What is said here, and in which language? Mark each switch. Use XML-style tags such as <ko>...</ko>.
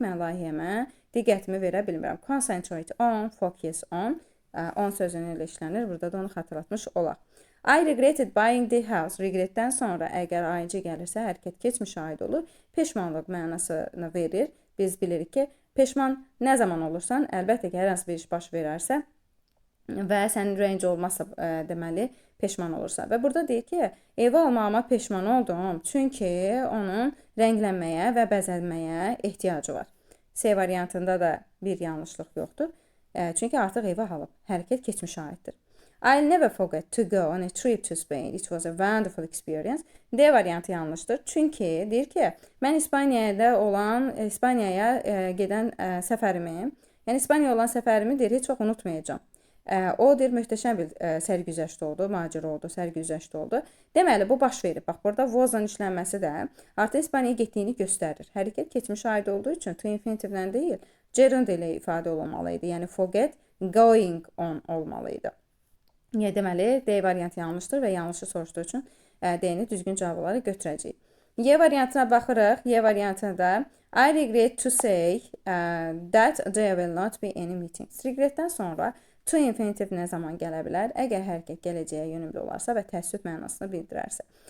<az>Mən layihəmə diqqətimi verə bilmirəm.</az> <en>Concentrate on, focus on.</en> <az>On sözünü ilə işlənir. Burada da onu xatırlatmış olaq.</az> <en>I regretted buying the house.</en> <az>Regretdən sonra əgər ing gəlirsə, hərəkət keçmişə aid olur. Peşmanlıq mənasını verir. Biz bilirik ki, peşman nə zaman olursan, əlbəttə ki, hər hansı bir iş baş verərsə və sənin ürəyincə olmazsa deməli peşman olursa. Və burada deyir ki, evi almağıma peşman oldum, çünki onun rənglənməyə və bəzənməyə ehtiyacı var. C variantında da bir yanlışlıq yoxdur. Çünki artıq evi alıb. Hərəkət keçmişə aiddir.</az> <en>I'll never forget to go on a trip to Spain. It was a wonderful experience.</en> <az>D variantı yanlışdır. Çünki deyir ki, mən İspaniyaya gedən səfərimi, yəni İspaniyaya olan səfərimi deyir, heç vaxt unutmayacağam. O deyir, möhtəşəm bir sərgüzəşt oldu, macera oldu, sərgüzəşt oldu. Deməli, bu baş verib. Bax, burada was-la işlənməsi də artıq İspaniyaya getdiyini göstərir. Hərəkət keçmişə aid olduğu üçün to infinitivlə deyil, gerund ilə ifadə olunmalıydı. Yəni, forget, going on olmalıydı. Deməli, D variantı yanlışdır və yanlışı soruşduğu üçün D-ni düzgün cavab olaraq götürəcəyik. Y variantına baxırıq. Y variantında</az> <en>I regret to say that there will not be any meetings.</en> <az>Regretdən sonra to infinitive nə zaman gələ bilər? Əgər hərəkət gələcəyə yönümlü olarsa və təəssüf mənasını bildirərsə.</az>